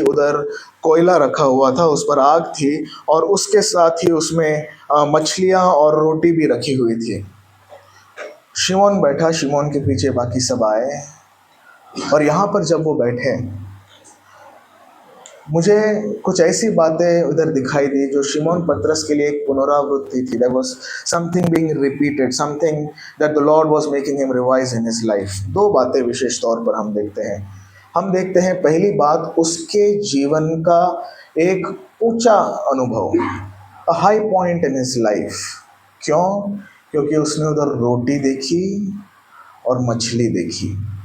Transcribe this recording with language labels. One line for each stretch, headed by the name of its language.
Hindi: उधर कोयला रखा हुआ था, उस पर आग थी, और उसके साथ ही उसमें मछलियाँ और रोटी भी रखी हुई थी। शिमोन बैठा, शिमोन के पीछे बाकी सब आए, और यहाँ पर जब वो बैठे, मुझे कुछ ऐसी बातें उधर दिखाई दी जो शिमोन पतरस के लिए एक पुनरावृत्ति थी।
English: There was something being repeated, something that the Lord was making him revise in his life।
Hindi: दो बातें विशेष तौर पर हम देखते हैं। हम देखते हैं पहली बात, उसके जीवन का एक ऊंचा अनुभव,
English: a high point in his life।
Hindi: क्यों? क्योंकि उसने उधर रोटी देखी और मछली देखी।